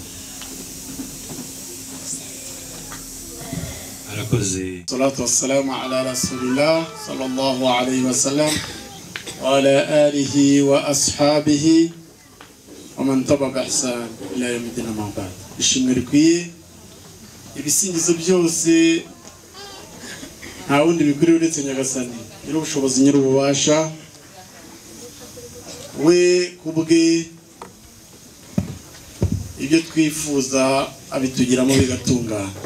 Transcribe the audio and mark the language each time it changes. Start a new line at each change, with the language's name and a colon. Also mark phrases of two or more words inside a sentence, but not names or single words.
Arabic: الصلاة والسلام على رسول الله صلى الله عليه وسلم وعلى آله وأصحابه ومن تبع بإحسان إلى يوم الدين ما بعد.
Kinyarwanda: ishimwe ibisingizo byose nta wundi bikwiriye uretse Nyagasani nyir'ubushobozi nyir'ububasha, we kubwe ibyo twifuza abitugiramo bigatungana.